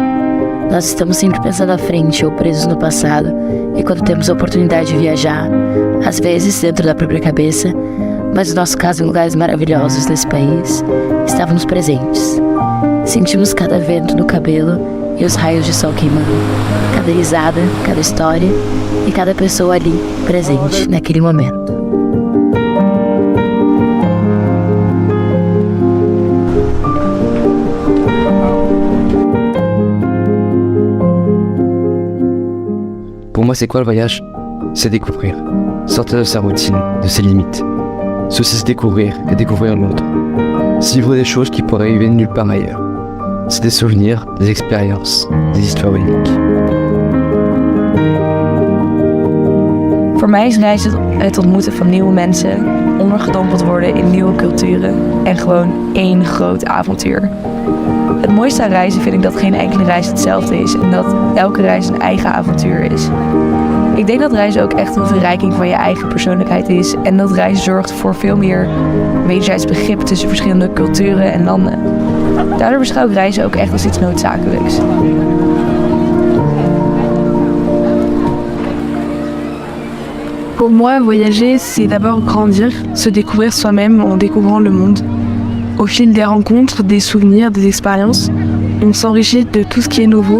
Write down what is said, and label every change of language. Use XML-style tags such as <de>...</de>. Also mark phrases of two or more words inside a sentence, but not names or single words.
<pt>Nós estamos sempre pensando à frente ou presos no passado, e quando temos a oportunidade de viajar, às vezes dentro da própria cabeça, mas no nosso caso em lugares maravilhosos desse país, estávamos presentes. Sentimos cada vento no cabelo e os raios de sol queimando, cada risada, cada história e cada pessoa ali, presente naquele momento.</pt> <fr>Pour moi, c'est quoi le voyage? C'est découvrir, sortir de sa routine, de ses limites. C'est aussi se découvrir et découvrir l'autre. C'est vivre des choses qui pourraient arriver nulle part ailleurs. C'est des souvenirs, des expériences, des histoires uniques.</fr> <nl>Voor mij is reizen het ontmoeten van nieuwe mensen, ondergedompeld worden in nieuwe culturen en gewoon één groot avontuur. Het mooiste aan reizen vind ik dat geen enkele reis hetzelfde is en dat elke reis een eigen avontuur is. Ik denk dat reizen ook echt een verrijking van je eigen persoonlijkheid is en dat reizen zorgt voor veel meer wederzijds begrip tussen verschillende culturen en landen. Daardoor beschouw ik reizen ook echt als iets noodzakelijks.</nl> <fr>Pour moi, voyager, c'est d'abord grandir, se découvrir soi-même en découvrant le monde. Au fil des rencontres, des souvenirs, des expériences, on s'enrichit de tout ce qui est nouveau.</fr>